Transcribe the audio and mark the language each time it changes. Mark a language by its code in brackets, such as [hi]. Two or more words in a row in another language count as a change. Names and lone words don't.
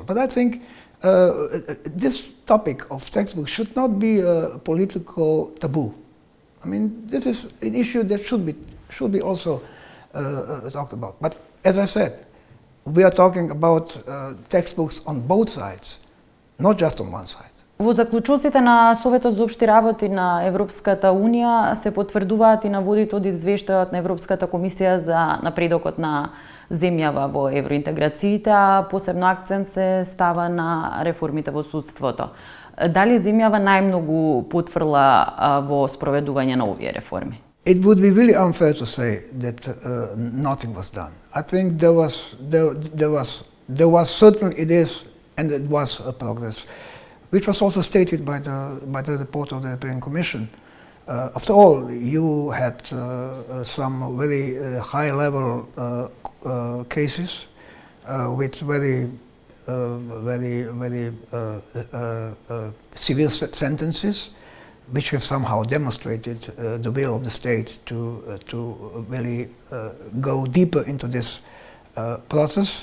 [en] But I think this topic of textbooks should not be a political taboo. I mean, this is an issue that should be also talked about. But as I said, we are talking about textbooks on both sides, not just on one side. [mk] Во заклучоците на Советот за општи работи на Европската унија се потврдуваат и наводите од извештајот на Европската комисија за напредокот на земјава во евроинтеграциите, а посебно акцент се става на реформите во судството. Дали земјава најмногу потфрла во спроведување на овие реформи? [en] It would be really unfair to say that nothing was done. I think there was certain ideas and it was a progress, which was also stated by the report of the European Commission. After all, you had some very high-level cases with very severe sentences, which have somehow demonstrated the will of the state to really go deeper into this process.